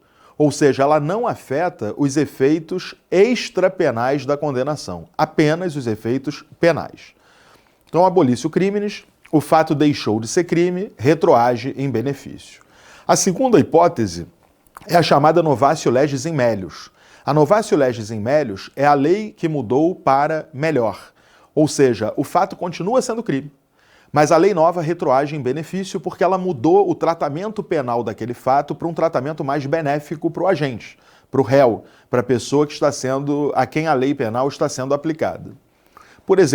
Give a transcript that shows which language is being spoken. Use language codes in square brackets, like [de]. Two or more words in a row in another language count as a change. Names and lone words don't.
[pt] Ou seja, ela não afeta os efeitos extrapenais da condenação, apenas os efeitos penais. Então, [la] abolitio criminis, [pt] o fato deixou de ser crime, retroage em benefício. A segunda hipótese é a chamada [la] novatio legis in melius. [pt] A [la] novatio legis in melius [pt] é a lei que mudou para melhor. Ou seja, o fato continua sendo crime, mas a lei nova retroage em benefício porque ela mudou o tratamento penal daquele fato para um tratamento mais benéfico para o agente, para o réu, para a pessoa que está sendo, a quem a lei penal está sendo aplicada.